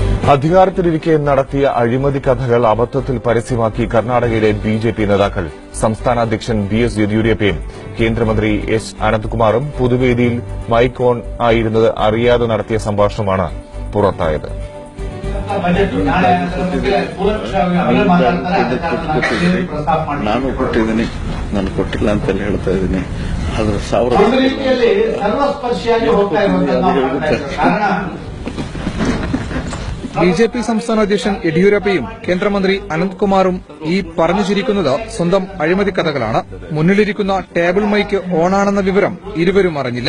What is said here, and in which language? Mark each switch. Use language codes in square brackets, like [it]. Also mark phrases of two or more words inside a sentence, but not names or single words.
[ml] അധികാരത്തിലിരിക്കെ നടത്തിയ അഴിമതി കഥകൾ അബദ്ധത്തിൽ പരസ്യമാക്കി കർണാടകയിലെ ബിജെപി നേതാക്കൾ. സംസ്ഥാന അധ്യക്ഷൻ ബി.എസ്. യെദ്യൂരപ്പയും കേന്ദ്രമന്ത്രി എസ്. അനന്ത്കുമാറും പൊതുവേദിയിൽ മൈക്ക് ഓൺ ആയിരുന്നത് അറിയാതെ നടത്തിയ സംഭാഷണമാണ് പുറത്തായത്. [kn] ನಾನು ಕೊಟ್ಟಿದ್ದೀನಿ, ನಾನು ಕೊಟ್ಟಿಲ್ಲ ಅಂತೆಲ್ಲ ಹೇಳ್ತಾ ಇದ್ದೀನಿ. ಆದ್ರೆ [ml] ബിജെപി സംസ്ഥാന അധ്യക്ഷൻ യെദ്യൂരപ്പയും കേന്ദ്രമന്ത്രി അനന്ത്കുമാറും ഈ പറഞ്ഞു ചിരിക്കുന്നത് സ്വന്തം അഴിമതി കഥകളാണ്. മുന്നിലിരിക്കുന്ന ടേബിൾ മൈക്ക് ഓണാണെന്ന വിവരം ഇരുവരും അറിഞ്ഞില്ല.